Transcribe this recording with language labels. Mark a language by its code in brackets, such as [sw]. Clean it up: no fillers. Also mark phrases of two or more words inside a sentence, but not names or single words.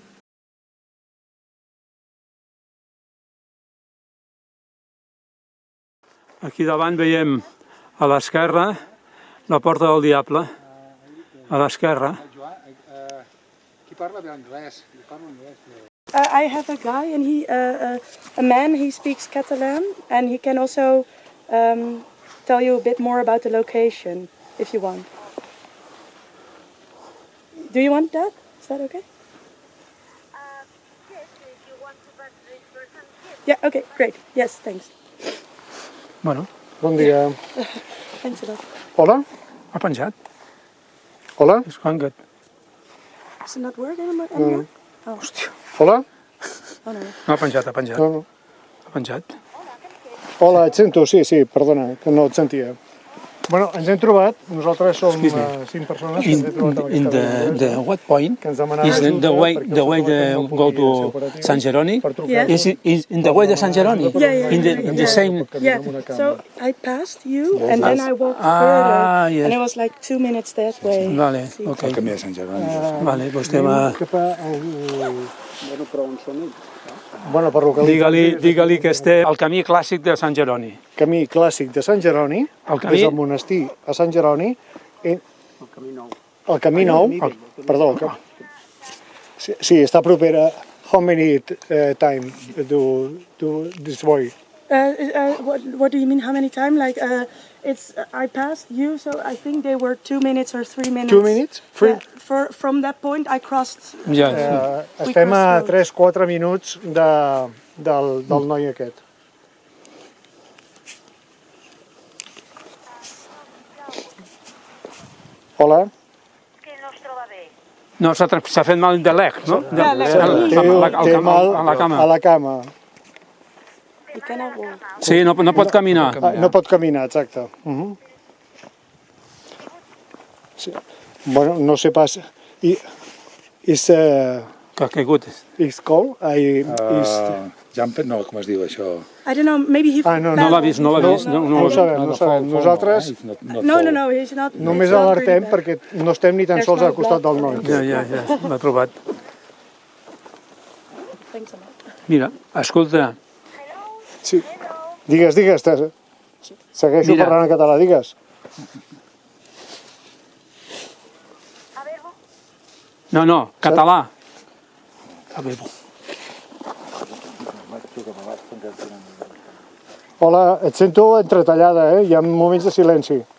[ca] Aquí davant veiem a l'esquerra la Porta del Diable, a l'esquerra. Qui parla anglès? [en] I have a guy, and a man. He speaks Catalan, and he can also tell you a bit more about the location, if you want. Do you want that? Is that okay? Yes, if you want to pass this person, yes. Yeah. Okay. Great. Yes. Thanks. [ca] Bueno, Bon dia. [en] Thanks a lot. [ca] Hola? ha penjat. Hola? [en] It's going good. Does it not work anymore? Oh. [ca] Hòstia, Hola? [en] Oh no. [ca] no ha penjat, ha penjat. No. Ha penjat. Hola, et sento, sí, perdona, que no et sentia. Bueno, ens hem trobat, nosaltres som 5 persones que ens hem trobat amb [en] In [ca] aquesta [en] the what point [ca] que ens demanaven [en] is [ca] ajuda [en] the way [ca] perquè el [en] go to [ca] operatiu [en] San Jeroni? [ca] per trucar. [en] Yes. Is in the way to San Jeroni? Yeah. In the same. Yeah. So I passed you, and then I walked Ah, further, yes. and it was like 2 minutes that way. [ca] Vale, Sí. ok. El camí de Sant Jeroni. Vale, doncs estem a... Bueno, però on són ells? Bueno, per localitzar... Digue-li que estem al camí clàssic de Sant Jeroni. Camí clàssic de Sant Jeroni, El camí- des del monestir a Sant Jeroni, el camí nou, perdó, sí, està propera. [en] How many time do this way? What do you mean? How many times? Like, I passed you, so I think they were 2 minutes or 3 minutes. 2 minutes? Yeah, from that point, I crossed. [ca] Ja, Estem a 3-4 minuts del noi aquest. Hola? Que no es troba bé. no, s'ha fet mal de leg, no? Ja, leg. Té mal a la cama. a la cama. [en] You cannot walk. [ca] Sí, no pot caminar. No pot caminar, exacte. Sí. Bueno, no sé pas... Is Que ha caigut. [en] cold? [ca] Jumper, no, com es diu això? [en] I don't know. Maybe he. [ca] No, No l'ha vist, no l'ha vist. No ho sabem, no ho sabem. Nosaltres No, [en] he's not. [ca] només [en] it's not [ca] alertem [en] really bad. [ca] perquè no estem ni tan [en] There's [ca] sols [en] no [ca] al costat del blood. noi. Ja, l'ha trobat. [en] Thanks a lot. [ca] Mira, escolta, Sí. Digues, segueixo Mira. parlant en català, digues. [es] A ver, [ca] no, català. A veure, Hola, et sento entretallada, Hi ha moments de silenci.